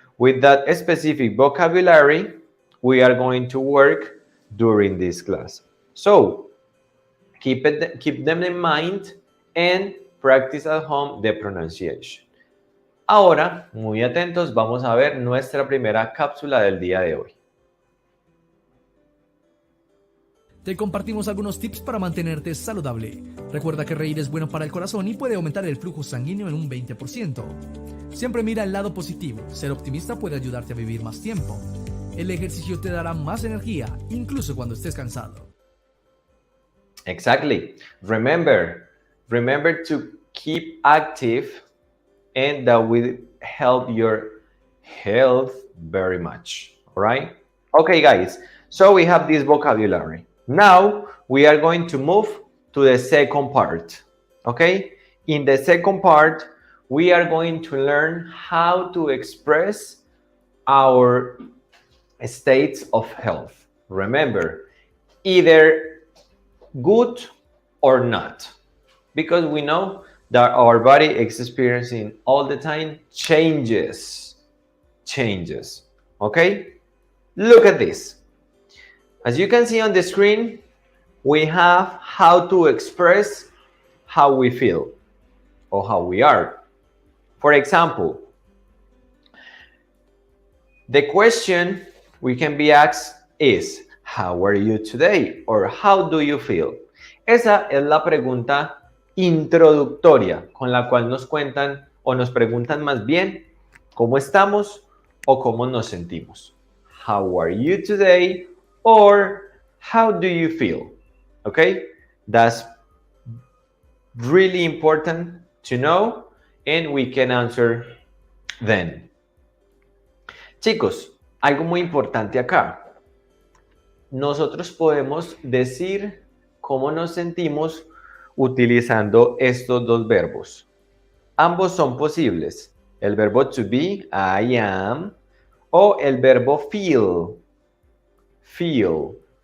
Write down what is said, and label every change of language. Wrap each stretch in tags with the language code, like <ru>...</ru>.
<en>With that specific vocabulary, we are going to work during this class. So, keep them in mind and practice at home the pronunciation.</en> <es>Ahora, muy atentos, vamos a ver nuestra primera cápsula del día de hoy. Te compartimos algunos tips para mantenerte saludable. Recuerda que reír es bueno para el corazón y puede aumentar el flujo sanguíneo en un 20%. Siempre mira el lado positivo. Ser optimista puede ayudarte a vivir más tiempo. El ejercicio te dará más energía, incluso cuando estés cansado.</es> <en>Exactly. Remember to keep active, and that will help your health very much. All right? Okay, guys. So we have this vocabulary. Now we are going to move to the second part. Okay? In the second part, we are going to learn how to express our states of health. Remember, either good or not, because we know that our body is experiencing all the time changes. Okay? Look at this. As you can see on the screen, we have how to express how we feel or how we are. For example, the question we can be asked is, how are you today? Or how do you feel?</en> <es>Esa es la pregunta introductoria con la cual nos cuentan o nos preguntan más bien cómo estamos o cómo nos sentimos.</es> <en>How are you today? Or how do you feel? Okay? That's really important to know and we can answer then.</en> <es>Chicos, algo muy importante acá. Nosotros podemos decir cómo nos sentimos utilizando estos dos verbos. Ambos son posibles. El verbo to be,</es> <en>I am,</en> <es>o el verbo feel, feel.</es>